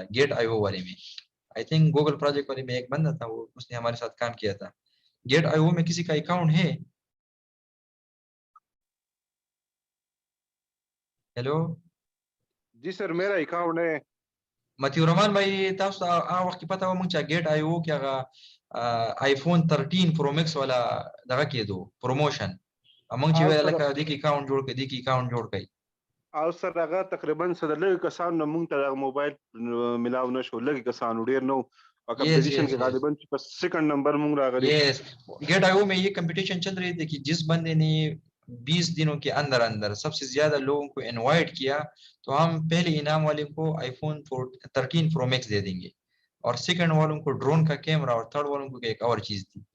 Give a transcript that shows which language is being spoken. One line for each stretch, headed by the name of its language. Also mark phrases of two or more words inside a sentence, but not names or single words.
Urdu: گیٹ آئی او والے میں,
English: I think
Urdu: گوگل پروجیکٹ والے میں ایک بندہ تھا, وہ اس نے ہمارے ساتھ کام کیا تھا. گیٹ آئی او میں کسی کا اکاؤنٹ ہے؟ ہیلو جی سر میرا اکاؤنٹ ہے. متیو رحمان بھائی,
Pashto: تاسو وخت پتا و مونږ چې گیټ آئی او کې هغه آی فون 13 پرو میکس والا دغه کېدو پروموشن, مونږ چې ویل لکه دې کې اکاؤنٹ جوړ کړئ, دې کې اکاؤنٹ جوړ کړئ. او سر هغه تقریبا سره لږ کسانو نه مونږ ته موبایل ملاو نشو, لږ کسانو ډیر نو,
Urdu: اور کمپٹیشن کے غالباً سیکنڈ نمبر
Pashto: مونږ راغلی.
Urdu: یس, گیٹ آئی او میں یہ کمپٹیشن چل رہی تھی کہ جس بندے نے 20 دنوں کے اندر اندر سب سے زیادہ لوگوں کو انوائٹ کیا تو ہم پہلے انعام والے کو آئی فون 13 پرو میکس دے دیں گے اور سیکنڈ والوں کو ڈرون کا کیمرہ اور تھرڈ والوں کو ایک اور چیز تھی.